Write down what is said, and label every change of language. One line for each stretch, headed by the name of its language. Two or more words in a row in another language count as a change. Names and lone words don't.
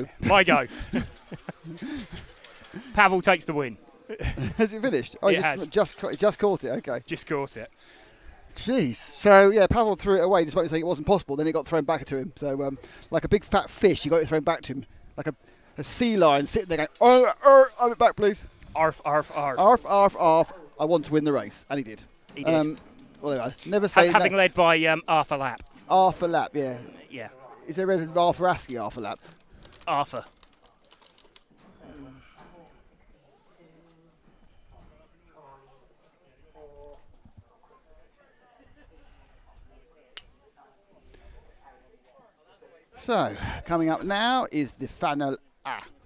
English: My go. Pavel takes the win. Has it finished? Oh, it has. Just caught it. Okay. Just caught it. Jeez. So, yeah, Pavel threw it away despite saying it wasn't possible. Then it got thrown back to him. So, like a big fat fish, you got it thrown back to him. Like a sea lion sitting there going, have it back, please. Arf, arf, arf. Arf, arf, arf. I want to win the race. And he did. He did. Well, there we go. Never say having led by Arthur Lap. Arthur Lap, yeah. Yeah. Is there a Arthur Askew Arthur Lap? Arthur. So, coming up now is the final A.